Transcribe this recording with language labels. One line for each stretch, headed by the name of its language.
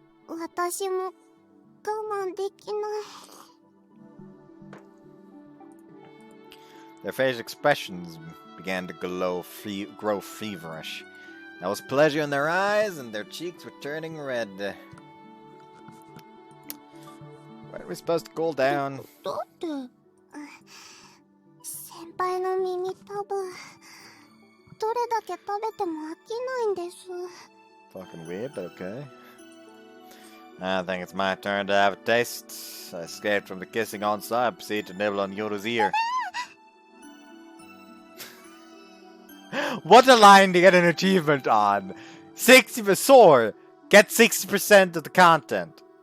Japanese: 先輩、私も我慢できない。
English: Their facial expressions began to grow feverish. There was pleasure in their eyes, and their cheeks were turning red. Where are we supposed to cool down?
Japanese: だって、先輩の耳多分、どれだけ食べても飽きないんです。
English: Fucking weird, but okay. I think it's my turn to have a taste. I escaped from the kissing on side and proceeded to nibble on Yoru's ear. What a line to get an achievement on! 60% soar! Get 60% of the content!